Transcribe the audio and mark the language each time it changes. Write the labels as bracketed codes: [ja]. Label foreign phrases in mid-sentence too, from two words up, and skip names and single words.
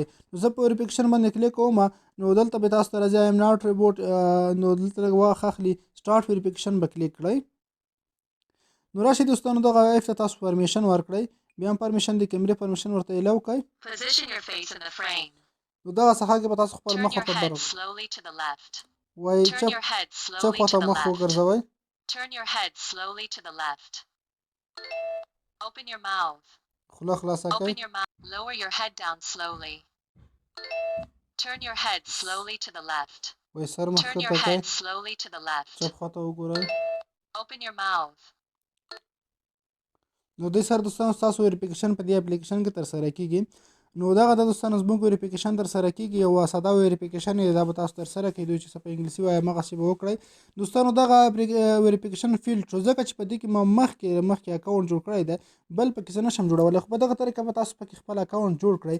[ps] نو زه په ویریفیکیشن باندې کلیک کوم، نو دلته به تاسو ته راځي [en] I'm not robot, [ps] نو دلته لږ وخت اخلي، [en] start verification [ps] به کلیک کړئ. نو راشئ دوستانو دغه ایف ته تاسو پرمیشن ورکړئ، بیا هم پرمیشن د کیمرې پرمیشن ورته الاو کړئ. نو دغه څخه کې به تاسو خپل مخ ورته در وایي [en] Turn your head [ps] چپ [en] slowly to [ps] خواته [en] the [ps] مخ [en] left. [ps] وګرځوئ. [en] Turn your head slowly to the left. Open your mouth. [ps] خوله خلاصه کړئ. [en] Open your mouth. Lower your head down slowly. Turn your head slowly to the left. [ps] وایي سر مخ [en] Turn [ps] ښکته [en] your [ps] کړئ. [en] head slowly to the left. [ps] چپ خواته وګورئ. [en] Open your mouth. [ps] نو دې سره دوستانو ستاسو ویریفیکیشن په دې اپلیکیشن کې ترسره کیږي. نو دغه د دوستانو زموږ ویریفیکیشن ترسره کیږي، یو ساده ویریفیکیشن یې دا به تاسو ترسره کړئ. دوی چې څه په انګلیسي وایي همغسې به وکړئ. دوستانو دغه ویریفیکیشن فیلډ شو ځکه چې په دې کې ما مخکې اکاونټ جوړ کړی دی، بل پکې زه نشم جوړولی، خو په دغه طریقه به تاسو پکې خپل اکاونټ جوړ کړئ.